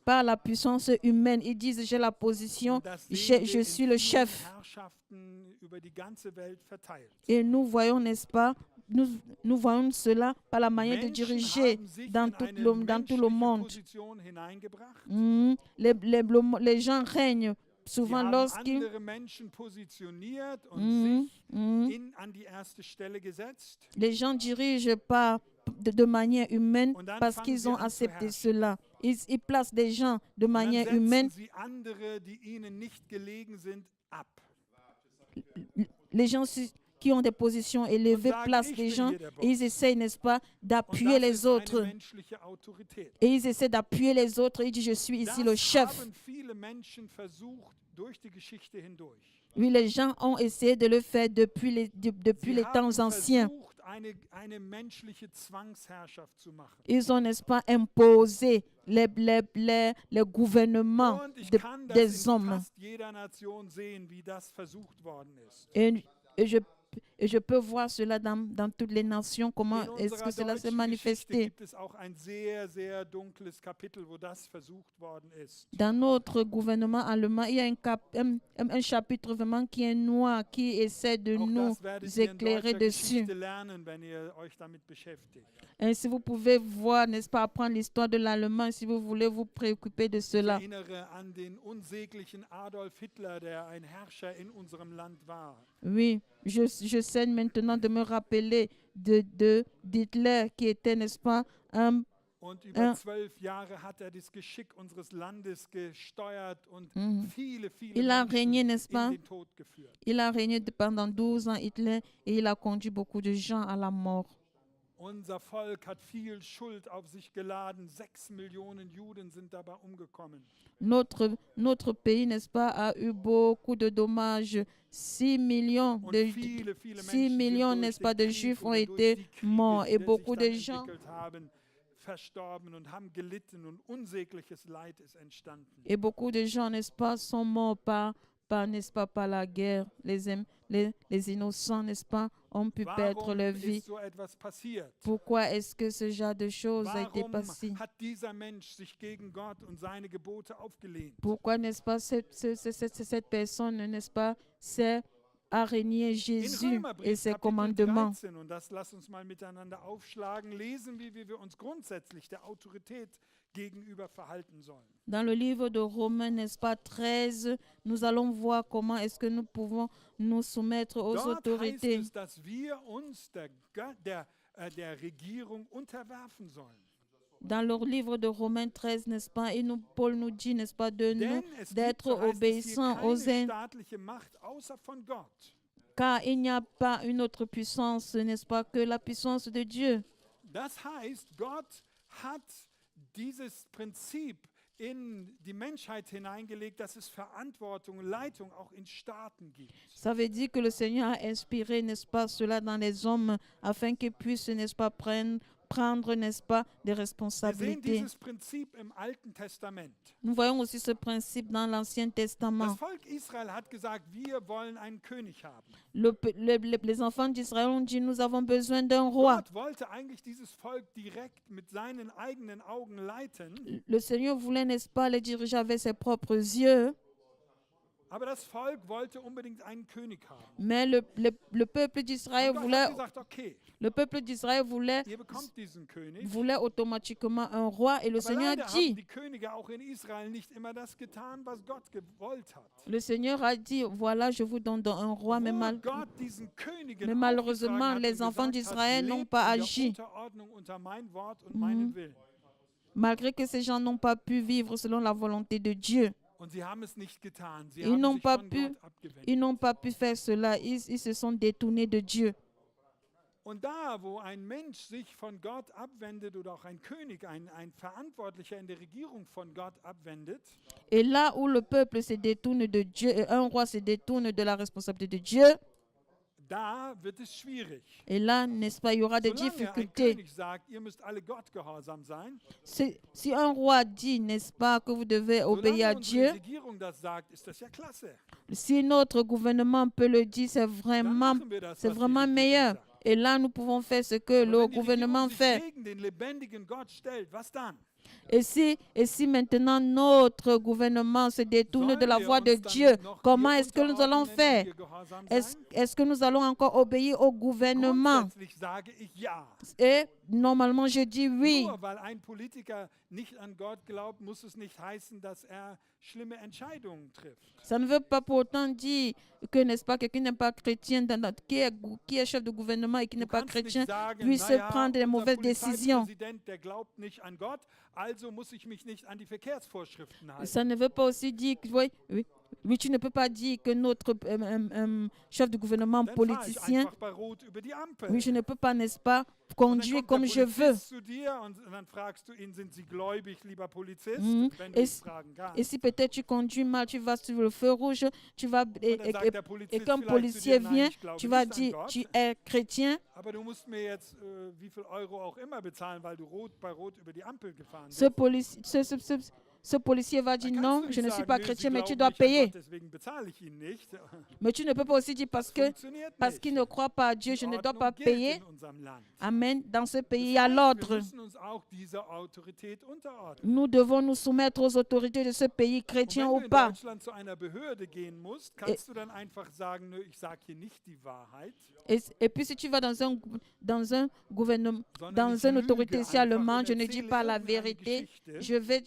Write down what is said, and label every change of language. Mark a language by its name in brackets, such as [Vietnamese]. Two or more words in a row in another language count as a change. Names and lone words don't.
[French] par la puissance humaine. Ils disent, j'ai la position, [German] Und das sehen wir [French] je [German] in [French] suis le [German] vielen [French] chef. [German] Herrschaften über die ganze Welt verteilt. [French] Et nous voyons, n'est-ce pas, nous voyons cela par la manière de [German] Menschen [French] diriger [German] haben sich [French] dans [German] in [French] tout [German] eine [French] dans tout le [German] menschliche [French] monde. [German] Position hineingebracht. [French] Les gens règnent [German] Sie [French] souvent [German] haben [French] lorsqu'ils [German] andere Menschen positioniert und sich an die erste Stelle gesetzt. [French] les gens dirigent pas de manière humaine [German] Und dann [French] parce [German] fangen [French] qu'ils [German] sie [French] ont [German] an zu [French] accepté [German] herrschen. [French] cela. Ils placent des gens de [German] Und dann [French] manière [German] setzen [French] humaine. [German] sie andere, die ihnen nicht gelegen sind, ab. [French] Les gens qui ont des positions élevées [German] sagen, [French] placent [German] ich [French] des [German] bin [French] gens [German] hier der Boss. [French] et ils essayent, n'est-ce pas, [German] Und [French] d'appuyer [German] das [French] les [German] ist eine [French] autres. [German] menschliche Autorität. [French] Et ils essaient d'appuyer les autres. Ils disent, je suis ici le [German] Das [French] chef. [German] haben viele Menschen versucht durch die Geschichte hindurch. [French] Oui, les gens ont essayé de le faire depuis [German] Sie [French] les [German] haben [French] temps anciens. [German] versucht, eine menschliche Zwangsherrschaft zu machen. [French] Ils ont, n'est-ce pas, imposé les gouvernements [German] Und ich kann das [French] des [German] in [French] hommes. [German] fast jeder Nation sehen, wie das versucht worden ist. [French] Et je peux voir cela dans toutes les nations, comment [German] In [French] est-ce que [German] unserer [French] cela s'est [German] deutschen Geschichte [French] manifesté. [German] gibt es auch ein sehr, sehr dunkles Kapitel, wo das versucht worden ist. [French] Dans notre gouvernement allemand, il y a un chapitre vraiment qui est noir, qui essaie de [German] Auch [French] nous [German] das werdet ihr in [French] éclairer [German] deutscher [French] dessus. [German] Geschichte lernen, wenn ihr euch damit beschäftigt. [French] Ainsi, vous pouvez voir, n'est-ce pas, apprendre l'histoire de l'allemand si vous voulez vous préoccuper de [German] Ich [French] cela. [German] erinnere an den unsäglichen Adolf Hitler, der ein Herrscher in unserem Land war. [French] Oui, je sais maintenant de me rappeler d'Hitler qui était, n'est-ce pas, [German] Und über 12 Jahre hat er das Geschick unseres Landes gesteuert und viele, viele [French] Il a régné, [German] Menschen [French] n'est-ce pas? [German] in den Tod geführt. [French] Il a régné pendant 12 ans, Hitler, et il a conduit beaucoup de gens à la mort. [German] Unser Volk hat viel Schuld auf sich geladen. 6 Millionen Juden sind dabei umgekommen. [French] Notre pays, n'est-ce pas, a eu beaucoup de dommages. 6 millions [German] Und [French] de, [German] viele [French] 6 [German] Menschen [French] millions, [German] sind [French] n'est-ce [German] durch [French] pas, [German] den [French] de [German] Krieg [French] Juifs ont [German] oder durch [French] été [German] die Kriege, [French] morts. [German] die [French] Et [German] sich [French] beaucoup [German] dann [French] de gens, [German] entwickelt haben, verstorben und haben gelitten und unsägliches Leid ist entstanden. [French] n'est-ce pas, sont morts n'est-ce pas, par la guerre. Les innocents, n'est-ce pas, ont pu perdre [German] Warum [French] leur vie. [German] ist so etwas passiert? [French] Pourquoi est-ce que ce genre de choses a été [German] Warum [French] passé? [German] hat dieser Mensch sich gegen Gott und seine Gebote aufgelehnt? [French] Pourquoi, n'est-ce pas, cette personne, n'est-ce pas, s'est araignée [German] In [French] Jésus et [German] Römerbrief [French] ses [German] Kapitel [French] commandements? [German] 13, und das lasst uns mal miteinander aufschlagen, lesen wir, wie wir uns grundsätzlich der Autorität gegenüber verhalten sollen. [French] Dans le livre de Romains, n'est-ce pas, 13, nous allons voir comment est-ce que nous pouvons nous soumettre aux [German] Dort heißt [French] autorités. [German] es, dass wir uns der Regierung unterwerfen sollen. [French] Dans le livre de Romains 13, n'est-ce pas, et Paul nous dit, n'est-ce pas, [German] Denn es gibt, [French] d'être [German] so heißt es hier, [French] obéissants aux [German] keine staatliche Macht außer von Gott. [French] car il n'y a pas une autre puissance, n'est-ce pas, que la puissance de Dieu. [German] Das heißt, Gott hat dieses Prinzip in die Menschheit hineingelegt, dass es Verantwortung, Leitung auch in Staaten gibt. [French] Ça veut dire que le Seigneur a inspiré, n'est-ce pas, cela dans les hommes afin qu'ils puissent, n'est-ce pas, prendre, n'est-ce pas, des [German] Wir sehen [French] responsabilités. [German] dieses Prinzip im Alten Testament. [French] Nous voyons aussi ce principe dans l'Ancien [German] Das [French] Testament. [German] Volk Israel hat gesagt, wir wollen einen König haben. [French] Les enfants d'Israël ont dit, nous avons besoin d'un roi. [German] Gott wollte eigentlich dieses Volk direkt mit seinen eigenen Augen leiten, [French] Le Seigneur voulait, n'est-ce pas, les diriger avec ses propres yeux, [German] aber das Volk wollte unbedingt einen König haben. [French] mais le peuple d'Israël [German] Und Gott [French] voulait, [German] hat gesagt, [French] okay, le peuple d'Israël voulait, [German] ihr bekommt diesen König. [French] voulait automatiquement un roi. Et le [German] Aber [French] Seigneur [German] leider haben [French] dit, [German] die Könige auch in Israel nicht immer das getan, was Gott gewollt hat. [French] le Seigneur a dit, voilà, je vous donne un roi, mais, [German] Wo Gott diesen Königen [French] mais malheureusement, [German] aufgetragen hat [French] les [German] und [French] enfants [German] gesagt [French] d'Israël [German] hat, [French] n'ont [German] lebt [French] pas [German] in der [French] agi. [German] Unterordnung unter mein Wort und meinen Willen. [French] Malgré que ces gens n'ont pas pu vivre selon la volonté de Dieu. [German] Und sie haben es nicht getan. Sie [French] Ils [German] haben [French] n'ont [German] sich [French] pas [German] von [French] pu, [German] Gott abgewendet. [French] ils n'ont pas pu faire cela. Ils se sont détournés de Dieu. [German] Und da, wo ein Mensch sich von Gott abwendet oder auch ein König, ein Verantwortlicher in der Regierung von Gott abwendet, [French] Et là où le peuple se détourne de Dieu, et un roi se détourne de la responsabilité de Dieu, [German] da wird es schwierig. [French] et là, n'est-ce pas, il y aura des [German] Solange ein [French] difficultés. [German] König sagt, ihr müsst alle Gott gehorsam sein, [French] Si un roi dit, n'est-ce pas, que vous devez obéir à [German] solange [French] Dieu, [German] unsere Regierung das sagt, ist das ja klasse. [French] si notre gouvernement peut le dire, [German] Dann machen wir das, [French] c'est [German] was die [French] vraiment [German] Regierung [French] meilleur. [German] sagt. [French] Et là, nous pouvons faire ce que [German] Aber [French] le [German] wenn die [French] gouvernement [German] Regierung sich [French] fait. [German] gegen den lebendigen Gott stellt, was dann? [French] Et si maintenant notre gouvernement se détourne [German] Sollen [French] de la [German] wir [French] voie de [German] uns dann [French] Dieu, [German] noch [French] comment [German] ihr [French] est-ce que nous allons [German] unterordnen und [French] faire? [German] ihr gehorsam [French] Est-ce [German] sein? [French] que nous allons encore obéir au gouvernement? [German] Grundsätzlich sage ich ja. [French] Et normalement, je dis oui. [German] Nur weil ein Politiker nicht an Gott glaubt, muss es nicht heißen, dass er schlimme Entscheidungen trifft. [French] Ça ne veut pas pour autant dire que, n'est-ce pas, quelqu'un n'est pas chrétien, qui est chef de gouvernement et qui n'est [German] Du [French] pas [German] kannst nicht [French] chrétien, [German] sagen, [French] puisse [German] naja, [French] prendre les [German] unser [French] mauvaises décisions. [German] Polizeipräsident, der glaubt nicht an Gott, also muss ich mich nicht an die Verkehrsvorschriften halten. [French] Ça ne veut pas aussi dire que, oui, tu ne peux pas dire que notre chef de gouvernement [German] Dann fahre ich [French] politicien, [German] einfach bei Rot über die Ampel. [French] oui, je ne peux pas, n'est-ce pas, [German] Und dann [French] conduire [German] kommt [French] comme [German] der [French] je veux. [German] Polizist zu dir und dann fragst du ihn, sind Sie gläubig, lieber Polizist, Mhm. wenn du Es- es fragen [French] Et [German] kannst. [French] si peut-être tu conduis mal, tu vas sur le feu rouge, tu vas, [German] Und dann sagt der [French] et [German] Polizist [French] qu'un [German] vielleicht zu [French] policier [German] dir, nein, [French] vient, [German] ich glaube [French] tu vas [German] nicht an [French] dire, [German] Gott, [French] tu es chrétien, [German] aber du musst mir jetzt wie viel Euro auch immer bezahlen, weil du bei Rot über die Ampel gefahren bist. [French] ce policier va dire [German] Dann [French] non, [German] kannst du [French] je [German] nicht [French] ne suis [German] sagen, [French] pas [German] nee, [French] chrétien, [German] Sie [French] mais tu [German] glauben [French] dois [German] nicht an [French] payer. [German] Gott, deswegen bezahle ich Ihnen nicht. [French] Mais tu ne peux pas aussi dire parce [German] Funktioniert [French] qu'il [German] nicht. [French] ne croit pas à Dieu, je [German] Die [French] ne dois [German] Ordnung [French] pas [German] gilt [French] payer. [German] in unserem Land. [French] Amen. Dans ce pays, il y [German] Das [French] a [German] heißt, wir [French] l'ordre. [German] müssen uns auch dieser Autorität unterordnen. [French] Nous devons nous soumettre aux autorités de ce pays, [German] Und [French] chrétien [German] wenn [French] ou [German] du in [French] pas. [German] Deutschland zu einer Behörde gehen musst, kannst du dann einfach sagen, nö, ich sage hier nicht die Wahrheit, [French] Et puis si tu vas dans un gouvernement, [German] sondern [French] dans [German] ich [French] une [German] lüge [French] autorité ici [German] einfach [French] allemande, [German] und [French] je ne dis [German] erzähle [French] pas la [German] irgendeine [French] vérité, [German] Geschichte,